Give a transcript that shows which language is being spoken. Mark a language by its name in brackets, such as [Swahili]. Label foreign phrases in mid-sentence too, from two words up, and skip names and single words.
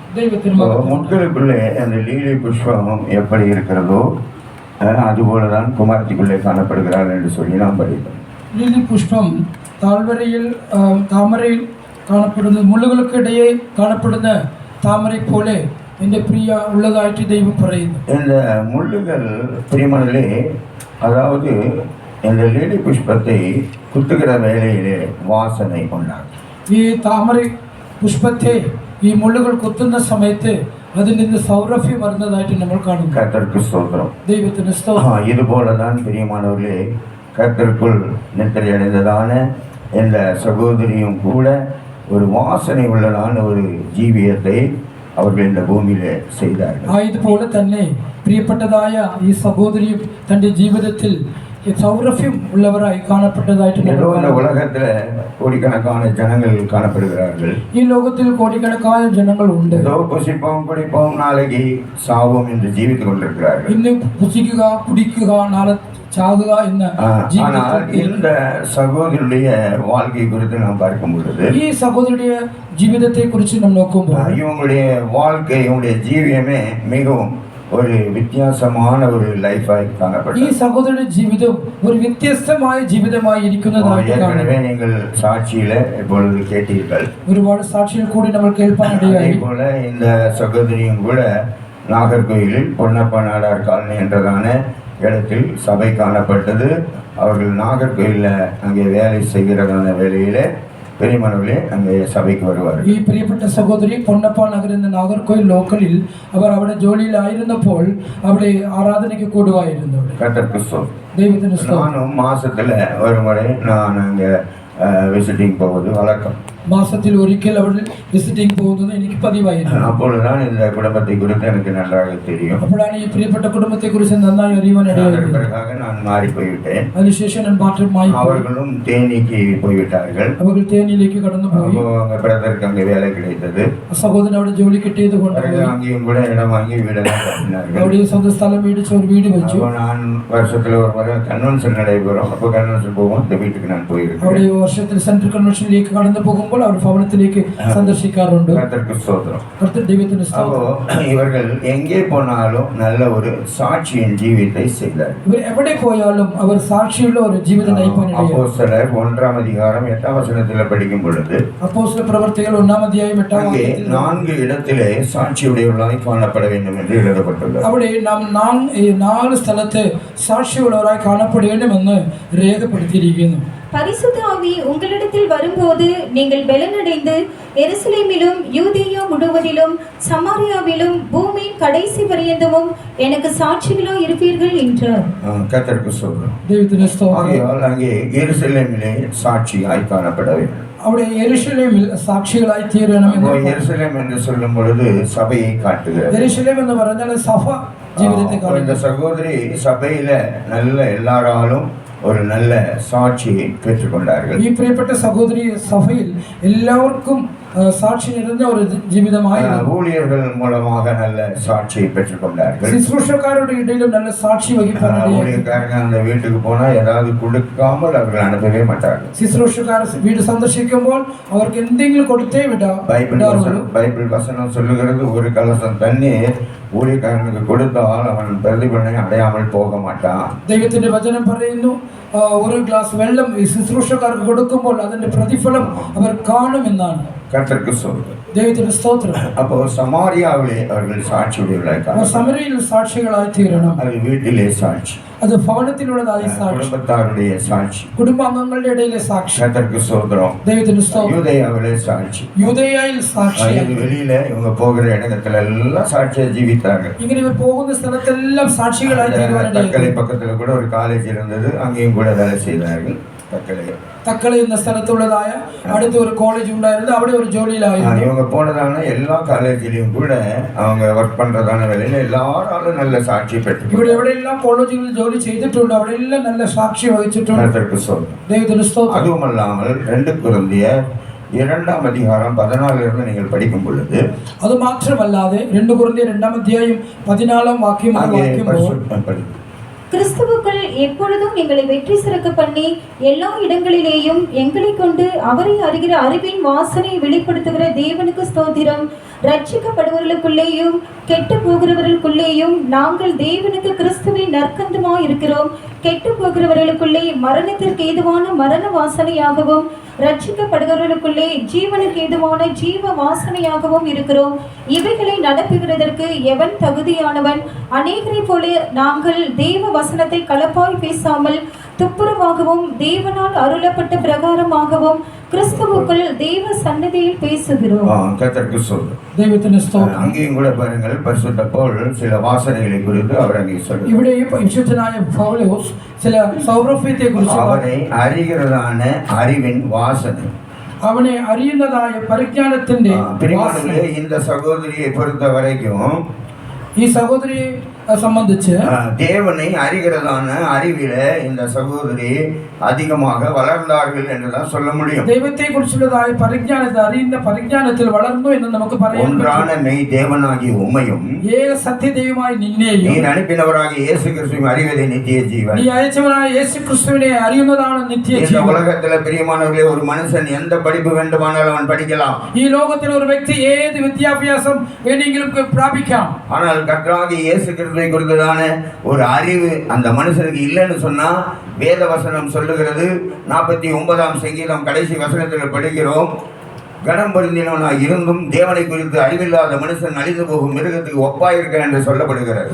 [Tamil] தெய்வத்தின் முட்களுக்குள்ளே அந்த லீலி புஷ்பம் எப்படி இருக்கிறதோ அதுபோலதான் குமாரத்திக்குள்ளே காணப்படுகிறாள் என்று சொல்லி நாம் படித்தோம். லீலி புஷ்பம் தாழ்வரையில் தாமரையில் காணப்படுന്ന முள்ளுகளுக்கு இடையே காணப்படுന്ന தாமரை போல [Malayalam] എൻ്റെ പ്രിയ [Tamil] உள்ளதாயிற்று தெய்வம் പറയുന്നു. இந்த முள்ளுகள் பிரியமானே, அதாவது இந்த லீலி புஷ்பத்தை குத்துகிற வேளையிலே வாசனை உண்டாகும். [Malayalam] ഈ താമര പുഷ്പത്തെ ഈ മുള്ളുകൾ കുത്തുന്ന സമയത്ത് അതിൽ നിന്ന് സൗരഭ്യം വരുന്നതായിട്ട് നമ്മൾ കാണുന്നു. [Tamil] கர்த்தருக்கு ஸ்தோத்திரம். [Malayalam] ദൈവത്തിന് സ്തോത്രം. [Tamil] இது போலதான் பிரியமானவர்களே, கர்த்தருக்குள் நித்திரை அடைந்ததான இந்த சகோதரியும் கூட ஒரு வாசனை உள்ளதான ஒரு ஜீவியத்தை அவர்கள் இந்த பூமியிலே செய்தார்கள். [Malayalam] ഇതുപോലെ തന്നെ പ്രിയപ്പെട്ടതായ ഈ സഹോദരിയും തൻ്റെ ജീവിതത്തിൽ സൗരഭ്യം ഉള്ളവരായ് കാണപ്പെട്ടതായിട്ട് [Tamil] இந்த உலகத்துல கோடிக்கணக்கான ஜனங்கள் காணப்படுகிறார்கள். [Malayalam] ഈ ലോകത്തിൽ കോടിക്കണക്കാன ജനങ്ങൾ ഉണ്ട്. [Tamil] ஏதோ புசிப்போம் குடிப்போம் நாளைக்கு சாவோம் என்று ஜீவித்துக் கொண்டிருக்கிறார்கள். [Malayalam] ഇന്ന് പുസിക്കുക കുടിക്കുക നാളെ ചാകുക എന്ന [Tamil] ஆனால் இந்த சகோதரியுடைய வாழ்க்கை குறித்து நாம் பார்க்கும் பொழுது, [Malayalam] ഈ സഹോദരിയുടെ ജീവിതത്തെ കുറിച്ച് നാം നോക്കുമ്പോൾ [Tamil] இவங்களுடைய வாழ்க்கை, இவங்களுடைய ஜீவியமே மிகவும் ஒரு வித்தியாசமான ஒரு லைஃபாய் காணப்பட்டது. [Malayalam] ഈ സഹോദരിയുടെ ജീവിതം ഒരു വ്യത്യസ്തമായ ജീവിതമായി ഇരിക്കുന്നതായിട്ട് [Tamil] ஏற்கனவே நீங்கள் சாட்சியில இப்பொழுது கேட்டீர்கள். [Malayalam] ഒരുപാട് സാക്ഷികൾ കൂടി നമ്മൾ കേൾപ്പാനിടയായി. [Tamil] அதே போல இந்த சகோதரியும் கூட நாகர்கோயிலில் பொன்னப்ப நாடார் காலனி என்றதான இடத்தில் சபை காணப்பட்டது. அவர்கள் நாகர்கோயிலில் அங்கே வேலை செய்கிறதான வேலையிலே பெரியமானவர்களே அங்கே சபைக்கு வருவார். [Malayalam] ഈ പ്രിയപ്പെട്ട സഹോദരി പൊന്നപ്പ നഗർ എന്ന നാഗർകോയിൽ ലോക്കലിൽ അവർ അവിടെ ജോലിയിലായിരുന്നപ്പോൾ അവിടെ ആരാധനയ്ക്ക് കൂടുവായിരുന്നു. ദൈവത്തിന് [Tamil] நானும் மாசத்துல ஒரு முறை நான் அங்கே விசிட்டிங் போவது வழக்கம். [Malayalam] മാസത്തിൽ ഒരിക്കൽ അവിടെ വിസിറ്റിംഗ് പോകുന്നത് എനിക്ക് പതിവായിരുന്നു. [Tamil] அப்பொழுதுதான் இந்த குடும்பத்தை குறித்து எனக்கு நன்றாக தெரியும். [Malayalam] അപ്പോഴാണ് ഈ പ്രിയപ്പെട്ട കുടുംബത്തെ കുറിച്ച് നന്നായി അറിയുവാനിടയായത്. [Tamil] பிறகாக நான் மாறி போய்விட்டேன். [Malayalam] അതിനുശേഷം ഞാൻ മാറ്റമായി. [Tamil] அவர்களும் தேனிக்கு போய்விட்டார்கள். [Malayalam] അവർ തേനിയിലേക്ക് കടന്നുപോയി. [Tamil] அவங்க பிரதருக்கு அங்கே வேலை கிடைத்தது. [Malayalam] സഹോദരൻ അവിടെ ജോലി കിട്ടിയത് കൊണ്ട് [Tamil] அங்கேயும் கூட இடம் வாங்கி வீடெல்லாம் கட்டினார்கள். [Malayalam] അവിടെ സ്വന്തം സ്ഥലം മേടിച്ച് ഒരു വീട് വെച്ചു. [Tamil] நான் வருஷத்துல ஒரு முறை கன்வென்ஷன் நடைபெறும், அப்போ கன்வென்ஷன் போவோம், இந்த வீட்டுக்கு நான் போயிருக்கேன். [Malayalam] അവിടെ വർഷത്തിൽ സെൻട്രൽ കൺവെൻഷനിലേക്ക് കടന്നു പോകുമ്പോൾ അവർ ഭവനത്തിലേക്ക് സന്ദർശിക്കാറുണ്ട്. ദൈവത്തിന് സ്തോത്രം. [Tamil] இவர்கள் எங்கே போனாலும் நல்ல ஒரு சாட்சியின் ஜீவியத்தை செய்தார். [Malayalam] ഇവർ എവിടെ പോയാലും അവർ സാക്ഷിയുള്ള ഒരു ജീവിതം നയിപ്പാനിടയായി. [Tamil] அப்போஸ்தலர் 1 அதிகாரம் 8 வசனத்தில் படிக்கும் பொழுது, [Malayalam] അപ്പോസ്തല പ്രവർത്തികൾ 1 അധ്യായം 8 വാക്യത്തിൽ [Tamil] 4 இடத்திலே சாட்சியுடையவர்களாய் காணப்பட வேண்டும் என்று எழுதப்பட்டுள்ளது. [Malayalam] അവിടെ നാം 4 സ്ഥലത്ത് സാക്ഷിയുള്ളവരായി കാണപ്പെടേണ്ടുമെന്ന് രേഖപ്പെടുത്തിയിരിക്കുന്നു. [Tamil] பரிசுத்த ஆவி உங்களிடத்தில் வரும்போது நீங்கள் பலனடைந்து எருசலேமிலும் யூதேயா முழுவதிலும் சமாரியாவிலும் பூமியின் கடைசி பரியந்தமும் எனக்கு சாட்சிகளா இருப்பீர்கள் என்றார். கர்த்தருக்கு ஸ்தோத்திரம். [Malayalam] ദൈവത്തിന് സ്തോത്രം. [Tamil] அங்கே எருசலேமிலே சாட்சியாய் காணப்பட வேண்டும். [Malayalam] അവിടെ യെരൂശലേമിൽ സാക്ഷികളായി തീരണമെന്ന്. [Tamil] எருசலேம் என்று சொல்லும் பொழுது சபையை காட்டுகிறது. [Malayalam] യെരൂശലേം എന്ന് പറഞ്ഞാൽ സഭ ജീവിതത്തെ കാണിക്കുന്നു. [Tamil] இந்த சகோதரி சபையில நல்ல எல்லாராலும் ஒரு நல்ல சாட்சியை பெற்றுக்கொண்டார்கள். [Malayalam] ഈ പ്രിയപ്പെട്ട സഹോദരി സഭയിൽ എല്ലാവർക്കും സാക്ഷി നിറഞ്ഞ ഒരു ജീവിതമായി [Tamil] ஊழியர்கள் மூலமாக நல்ல சாட்சியை பெற்றுக்கொண்டார்கள். [Malayalam] ശുശ്രൂഷക്കാരുടെ ഇടയിലും നല്ല സാക്ഷി വഹിക്കാനായി. [Tamil] ஊழியக்காரங்க அந்த வீட்டுக்கு போனா ஏதாவது கொடுக்காமல் அவர்கள் அனுப்பவே மாட்டார்கள். [Malayalam] ശുശ്രൂഷക്കാർ വീട് സന്ദർശിക്കുമ്പോൾ അവർക്ക് എന്തെങ്കിലും കൊടുത്തേ വിടാം. [Tamil] பைபிள் வசனம் சொல்லுகிறது, ஒரு கலசம் தண்ணீர் ஊழியக்காரனுக்கு கொடுத்தால் அவன் பிரதிபலனை அடையாமல் போக மாட்டான். [Malayalam] ദൈവത്തിന്റെ വചനം പറയുന്നു, ഒരു ഗ്ലാസ് വെള്ളം ശുശ്രൂഷക്കാർക്ക് കൊടുക്കുമ്പോൾ അതിന്റെ പ്രതിഫലം അവർ കാണുമെന്നാണ്. [Tamil] கர்த்தருக்கு சொல்லுங்கள். [Malayalam] ദൈവത്തിന്റെ സ്തോത്രം. [Tamil] அப்போ சமாரியாவிலே அவர்கள் சாட்சியுடையவர்களாய் [Malayalam] സമരയിൽ സാക്ഷികളായി തീരണം. [Tamil] அது வீட்டிலே சாட்சி, [Malayalam] അത് ഭവനത്തിലുള്ളതായ സാക്ഷി, [Tamil] குடும்பத்தாருடைய சாட்சி, [Malayalam] കുടുംബാംഗങ്ങളുടെ ഇടയിലെ സാക്ഷി. [Tamil] கர்த்தருக்கு ஸ்தோத்திரம். [Malayalam] ദൈവത്തിന്റെ സ്തോത്രം. [Tamil] யூதேயாவிலே சாட்சி, [Malayalam] യൂദയായിൽ സാക്ഷി. [Tamil] வெளியில இவங்க போகிற இடத்துல எல்லாம் சாட்சியா ஜீவித்தாங்க. [Malayalam] ഇങ്ങനെ ഇവർ പോകുന്ന സ്ഥലത്തെല്ലാം സാക്ഷികളായി തീരുവാനിടയായി. [Tamil] தக்கலை பக்கத்துல கூட ஒரு காலேஜ் இருந்தது, அங்கேயும் கூட வேலை செய்தார்கள். [Malayalam] തക്കളി എന്ന സ്ഥലത്തുള്ളതായ അടുത്ത ഒരു കോളേജ് ഉണ്ടായിരുന്നു. അവിടെ ഒരു ജോലിയിലായിരുന്നു. [Tamil] இவங்க போனதான எல்லா காலேஜிலையும் கூட அவங்க ஒர்க் பண்றதான வேலையில எல்லாராலும் நல்ல சாட்சி பெற்று [Malayalam] ഇവിടെ എവിടെയെല്ലാം കോളേജുകളിൽ ജോലി ചെയ്തിട്ടുണ്ട് അവിടെയെല്ലാം നല്ല സാക്ഷി വഹിച്ചിട്ടുണ്ട്. ദൈവത്തിന് സ്തോത്രം. [Tamil] அதுவுமல்லாமல் 2 கொரிந்தியர் 2ஆம் அதிகாரம் 14 நீங்கள் படிக்கும் பொழுது [Malayalam] அது മാത്രമല്ലാതെ 2 കൊരിന്ത്യർ 2ആം അധ്യായം 14ആം വാക്യം വായിക്കുമ്പോൾ [Tamil] கிறிஸ்துவுக்குள் எப்பொழுதும் எங்களை வெற்றி சிறக்க பண்ணி எல்லா இடங்களிலேயும் எங்களை கொண்டு அவரை அறிகிற அறிவின் வாசனை வெளிப்படுத்துகிற தேவனுக்கு ஸ்தோத்திரம். ரட்சிக்கப்படுபவர்களுக்குள்ளேயும் கெட்டு போகிறவர்களுக்குள்ளேயும் நாங்கள் தேவனுக்கு கிறிஸ்துவின் நற்கந்தமாய் இருக்கிறோம். கெட்டு போகிறவர்களுக்குள்ளே மரணத்திற்கு ஏதுவான மரண வாசனையாகவும் ரட்சிக்கப்படுகிறவர்களுக்குள்ளே ஜீவனுக்கு ஏதுவான ஜீவ வாசனையாகவும் இருக்கிறோம். இவைகளை நடப்புகிறதற்கு எவன் தகுதியானவன்? அநேகரை போல நாங்கள் தேவ வசனத்தை கலப்பாய் பேசாமல் துப்புரவாகவும் தேவனால் அருளப்பட்ட பிரகாரமாகவும் கிறிஸ்துவுக்குள் தேவ சன்னதியில் பேசுகிறோம். [Malayalam] ദൈവത്തിന് സ്തോത്രം. [Tamil] அங்கேயும் கூட பாருங்கள், பரிசுத்த பவுல் சில வாசனைகளை குறித்து அவர் அங்கே சொல்றார். [Malayalam] ഇവിടെ വിശുദ്ധനായ പൗലോസ് ചില സൗരഭ്യത്തെ കുറിച്ച് [Tamil] அவனை அறிகிறதான அறிவின் வாசனை, [Malayalam] அவனை அறிയുന്നതായ പരിജ്ഞാനത്തിന്റെ [Tamil] பிரியமானவர்களே, இந்த சகோதரியை பொறுத்த வரைக்கும் [Malayalam] ഈ സഹോദരിയെ സംബന്ധിച്ച് [Tamil] தேவனை அறிகிறதான அறிவில இந்த சகோதரி அதிகமாக வளர்ந்தார்கள் என்றுதான் சொல்ல முடியும். [Malayalam] ദൈവത്തെ കുറിച്ചുള്ളതായ പരിജ്ഞാനത്തെ അറിയുന്ന പരിജ്ഞാനത്തിൽ വളർന്നു എന്ന് നമുക്ക് പറയാം. [Tamil] ஒன்றான மெய் தேவனாகிய உம்மையும் [Malayalam] ഏക സത്യദൈവമായി നിന്നെയും [Tamil] நீர் அனுப்பினவராகிய இயேசு கிறிஸ்துவை அறிவதே நித்திய ஜீவன். [Malayalam] നീ അയച്ചവനായ യേശു ക്രിസ്തുവിനെ അറിയുന്നതാണ് നിത്യജീവൻ. [Tamil] இந்த உலகத்துல பிரியமானவர்களே, ஒரு மனுஷன் எந்த படிப்பு வேண்டுமானாலும் அவன் படிக்கலாம். [Malayalam] ഈ ലോകത്തിൽ ഒരു വ്യക്തി ഏത് വിദ്യാഭ്യാസം വേണമെങ്കിലും പ്രാപിക്കാം. [Tamil] ஆனால் கர்த்தராகிய இயேசு கிறிஸ்துவை குறித்ததான ஒரு அறிவு அந்த மனுஷனுக்கு இல்லைன்னு சொன்னா வேத வசனம் சொல்லுகிறது. 49ஆம் சங்கீதம் கடைசி வசனத்தில் படிக்கிறோம், கனம் பொருந்தினவனாய் இருந்தும் தேவனை குறித்து அறிவில்லாத மனுஷன் அழிந்து போகும் மிருகத்துக்கு ஒப்பாயிருக்க என்று சொல்லப்படுகிறது.